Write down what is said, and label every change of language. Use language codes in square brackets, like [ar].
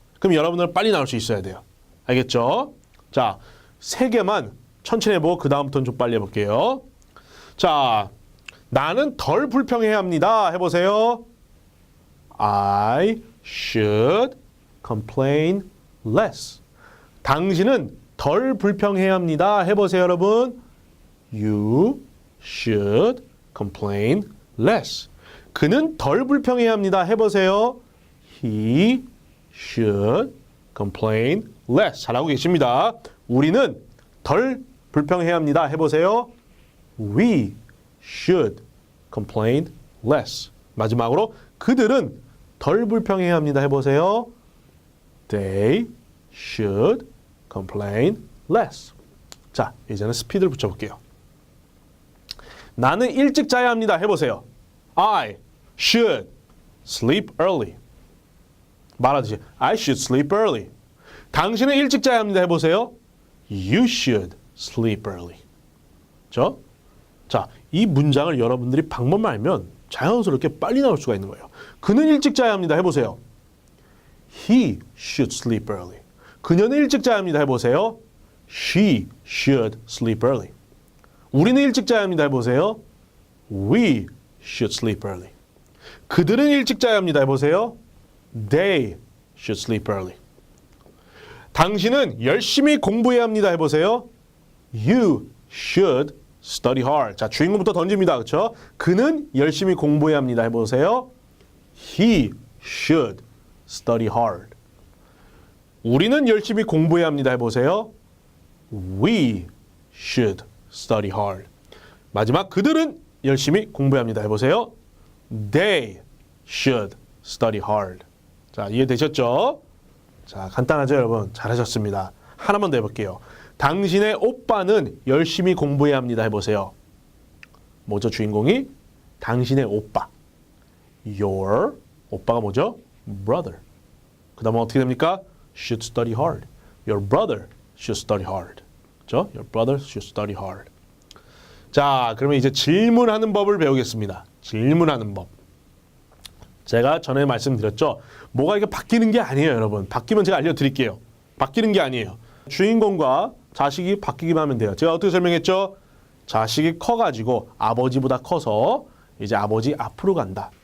[ko] 그럼 여러분들은 빨리 나올 수 있어야 돼요. 알겠죠? 자, 3개만 천천히 해보고 그 다음부터는 좀 빨리 해볼게요. 자, 나는 덜 불평해야 합니다. 해보세요. [en] I should complain less. [ko] 당신은 덜 불평해야 합니다. 해보세요, 여러분. [en] You should complain less. [ko] 그는 덜 불평해야 합니다. 해보세요. [en] He should complain less. [ko] 잘하고 계십니다. 우리는 덜 불평해야 합니다. 해보세요. [en] We should complain less. [ko] 마지막으로 그들은 덜 불평해야 합니다. 해보세요. [en] They should complain less. [ko] 자, 이제는 스피드를 붙여볼게요. 나는 일찍 자야 합니다. 해보세요. [en] I should sleep early. [ko] 말하듯이 [en] I should sleep early. [ko] 당신은 일찍 자야 합니다. 해보세요. [en] You should sleep early. [ko] 그렇죠? 자, 이 문장을 여러분들이 방법만 알면 자연스럽게 빨리 나올 수가 있는 거예요. 그는 일찍 자야 합니다. 해보세요. [en] He should sleep early. [ko] 그녀는 일찍 자야 합니다. 해보세요. [en] She should sleep early. [ko] 우리는 일찍 자야 합니다. 해보세요. [en] We should sleep early. [ko] 그들은 일찍 자야 합니다. 해보세요. [en] They should sleep early. [ko] 당신은 열심히 공부해야 합니다. 해보세요. [en] You should study hard. [ko] 자, 주인공부터 던집니다. 그렇죠? 그는 열심히 공부해야 합니다. 해보세요. [en] He should study hard. [ko] 우리는 열심히 공부해야 합니다. 해보세요. [en] We should study hard. [ko] 마지막 그들은 열심히 공부해야 합니다. 해보세요. [en] They should study hard. [ko] 자, 이해되셨죠? 자, 간단하죠, 여러분? 잘하셨습니다. 하나만 더 해볼게요. 당신의 오빠는 열심히 공부해야 합니다. 해보세요. 뭐죠, 주인공이? 당신의 오빠. Your 오빠가 뭐죠? Brother. 그 다음은 어떻게 됩니까? [en] Should study hard. Your brother should study hard. [ko] 그렇죠? [en] Your brother should study hard. [ko] 자, 그러면 이제 질문하는 법을 배우겠습니다. 질문하는 법. 제가 전에 말씀드렸죠. 뭐가 이게 바뀌는 게 아니에요, 여러분. 바뀌면 제가 알려드릴게요. 바뀌는 게 아니에요. 주인공과 자식이 바뀌기만 하면 돼요. 제가 어떻게 설명했죠? 자식이 커가지고 아버지보다 커서 이제 아버지 앞으로 간다.